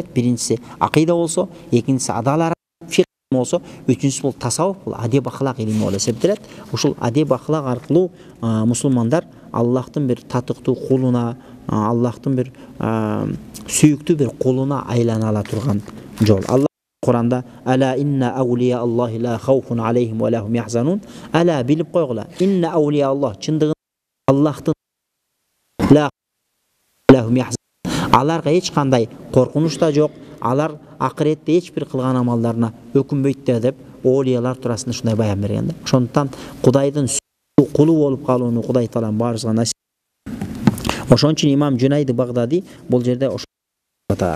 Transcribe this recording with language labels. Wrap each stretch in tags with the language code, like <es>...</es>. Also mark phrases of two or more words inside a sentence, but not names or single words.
<ky>Биринчиси акыйда болсо, экинчиси адалар фикх болсо, үчүнчүсү бул тасаввуф, бул адеп ахлак илими болуп эсептелет. Ушул адеп ахлак аркылуу мусулмандар Аллахтын бир татыктуу кулуна, Аллахтын бир сүйүктүү бир кулуна айлана ала турган жол. Алла Куранда</ky> <ar>ألا إن أولياء الله لا خوف عليهم ولا هم يحزنون.</ar> <ky>Ала билип койгула.</ky> <ar>إن أولياء الله</ar> <ky>чындыгында Аллахтын</ky> <ar>لا هم يحزنون.</ar> <ky>Аларга эч кандай коркунуч да жок. Алар акыретте эч бир кылган амалдарына өкүнбөйт деп олиялар туурасында ушундай баян берген да. Ошондуктан Кудайдын сүйүктүү кулу болуп калууну Кудай Таалам баарыбызга насип. Ошон үчүн имам Жунайд Багдади бул жерде ошо атар.</ky>